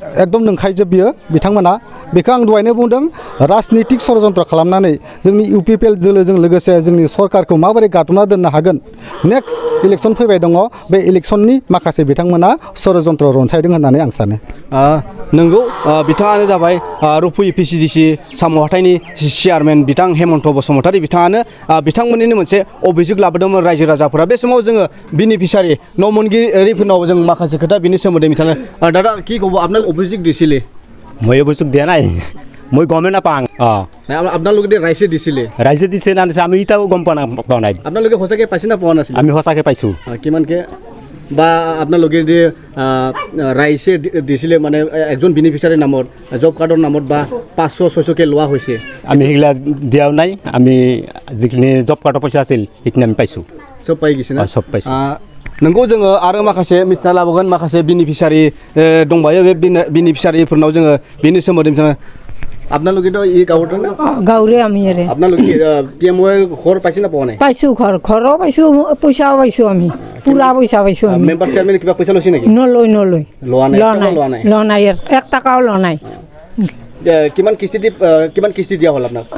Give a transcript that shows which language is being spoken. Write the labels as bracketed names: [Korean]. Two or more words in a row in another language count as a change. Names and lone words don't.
[Bodo] एकदम नंखायजोब बियो बिथांमोना बेखौ आं दहायनो बुंदों राजनितिक षड़यन्त्र खालामनानै जोंनि इउपिपिएल दोलोजों लोगोसे जोंनि सरकारखौ माबोरै गादबना दोननो हागोन [English] next election [Bodo] फैबाय दङ बे इलेक्सननि माखासे बिथांमोना षड़यन्त्र रनसायदों होननानै आं सानो नंगौ बिथाङानो जाबाय रुपुयि पिसिडिसि साम' हाथाइनि चेयारमेन बिथां हेमन्त बसुमतारी बिथाङानो बिथांमोननिनो मोनसे अभियोग लाबोदोंमोन रायजो राजाफोरा बे समाव जोङो बेनिफिसियारि न' मोनगिरिफोरनाव जों माखासे खोथा बिनि सोमोन्दै मिथिनो दादा [Assamese] কি ক'ব আপোনাক অভিযোগ দিছিলে মই অভিযোগ দিয়া নাই মই গমে নাপাওঁ আপোনালোকে ৰাইজে দিছিলে ৰাইজে দিছে না দিছে আমি এতিয়াও গম পোৱা নাই আপোনালোকে সঁচাকৈ পাইছে না পোৱা নাছিলে আমি সঁচাকৈ পাইছোঁ কিমানকৈ বা আপোনালোকে যে ৰাইজে দিছিলে মানে একজন বেনিফিচিয়াৰী নামত [English] job cardৰ [Assamese] নামত বা 500-600কে লোৱা হৈছে আমি সেইগিলা দিয়াও নাই আমি যিখিনি [English] job cardৰ [Assamese] পইচা আছিল সেইখিনি আমি পাইছোঁ চব পাই গৈছে না চব পাইছোঁ [Bodo] नंगौ जोङो आरो माखासे मिथिना लाबोगोन माखासे बेनिफिसियारि दंबायो बे बेनिफिसियारिफोरनाव जोङो बेनि सोमोन्दै मिथिना [Assamese] আপোনালোকেতো ই গাঁৱৰ না গাঁৱৰে আমি ইয়াৰে আপোনালোকে টিএমওয়ে ঘৰ পাইছে না পোৱা নাই পাইছোঁ ঘৰো পাইছোঁ পইচাও পাইছোঁ আমি পুৰা পইচা পাইছোঁ আমি [English] member chairman [Assamese] কিবা পইচা লৈছে নেকি নলয় লোৱা নাই এক টকাও লোৱা নাই কিমান কিস্তি দিয়া হ'ল আপোনাক